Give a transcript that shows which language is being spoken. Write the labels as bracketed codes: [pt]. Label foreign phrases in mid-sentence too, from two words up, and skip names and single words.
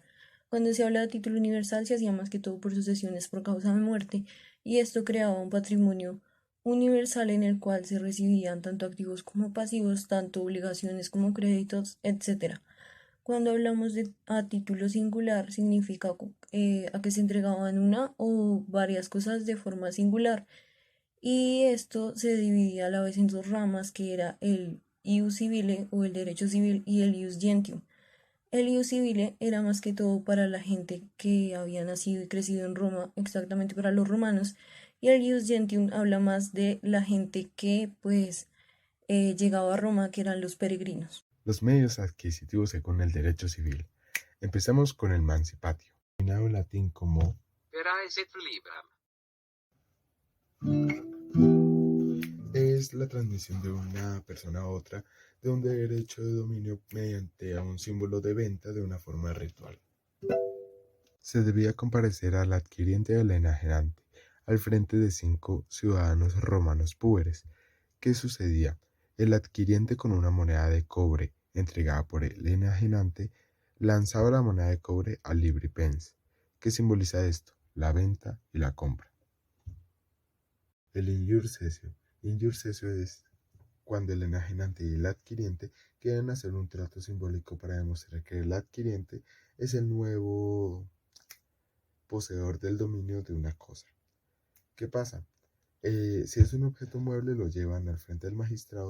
[es] Cuando se habla de título universal se hacía más que todo por sucesiones por causa de muerte, y esto creaba un patrimonio universal en el cual se recibían tanto activos como pasivos, tanto obligaciones como créditos, etc. Cuando hablamos de a título singular significa a que se entregaban una o varias cosas de forma singular, y esto se dividía a la vez en dos ramas, que era el [la] ius civile [es] o el derecho civil y el [la] ius gentium. [es] El [la] ius civile [es] era más que todo para la gente que había nacido y crecido en Roma, exactamente para los romanos, y el [la] ius gentium [es] habla más de la gente que llegaba a Roma, que eran los peregrinos. Los medios adquisitivos según el derecho civil. Empezamos con el mancipatio, denominado en latín como [la] per aes et libram. [es] es la transmisión de una persona a otra de un derecho de dominio mediante a un símbolo de venta de una forma ritual. Se debía comparecer al adquiriente y al enajenante al frente de 5 ciudadanos romanos púberes. ¿Qué sucedía? El adquiriente, con una moneda de cobre entregada por el enajenante, lanzaba la moneda de cobre al libripens. ¿Qué simboliza esto? La venta y la compra. El [la] injure cessio. Injure cessio [es] es cuando el enajenante y el adquiriente quieren hacer un trato simbólico para demostrar que el adquiriente es el nuevo poseedor del dominio de una cosa. ¿Qué pasa? Si es un objeto mueble, lo llevan al frente del magistrado.